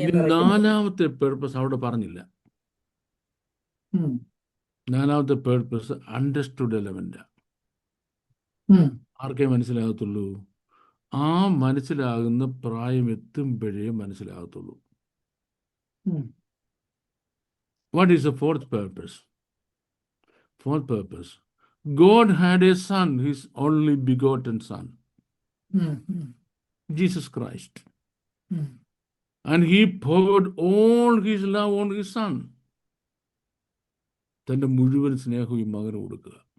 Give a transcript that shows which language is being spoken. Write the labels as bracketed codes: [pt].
[ml] നാലാമത്തെ പേർപ്പസ് അവിടെ പറഞ്ഞില്ല. നാലാമത്തെ പേർപ്പസ് അണ്ടർസ്റ്റുഡ് എലമെന്റ്. ആർക്കേ മനസ്സിലാകത്തുള്ളൂ? ആ മനസ്സിലാകുന്ന പ്രായം എത്തുമ്പോഴേ മനസ്സിലാകത്തുള്ളൂ. [en] What is the fourth purpose? Fourth purpose, God had a son, his only begotten son, Jesus Christ. And he poured all his love on his son. [ml] തൻ്റെ മുഴുവൻ സ്നേഹവും ഈ മകന് കൊടുക്കുക.